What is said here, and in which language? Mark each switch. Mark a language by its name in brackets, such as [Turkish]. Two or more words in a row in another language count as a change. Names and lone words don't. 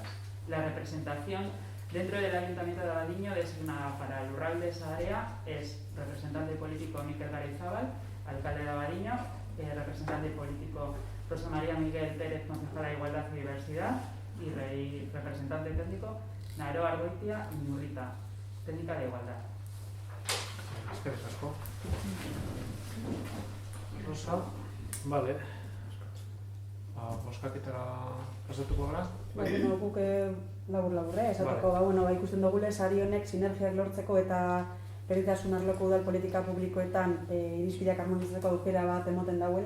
[Spanish] La representación dentro del Ayuntamiento de Abadiño designada para el Rural de Sarea es representante político Mikel Garayzábal, alcalde de Abadiño, representante político Rosa María Miguel Pérez, concejala de Igualdad y Diversidad, y representante técnico Naroa Argoitia Inurrita, técnica de igualdad. [Basque] Eskerrik asko. Rosa, vale. Boskaketara pasatuko gara? Bueno, guk labur-laburre, esateko, ikusten dugule sari honek sinergiak lortzeko eta berdintasun arloko udal politika publikoetan irizpideak harmonizatzeko aukera bat emoten dauela.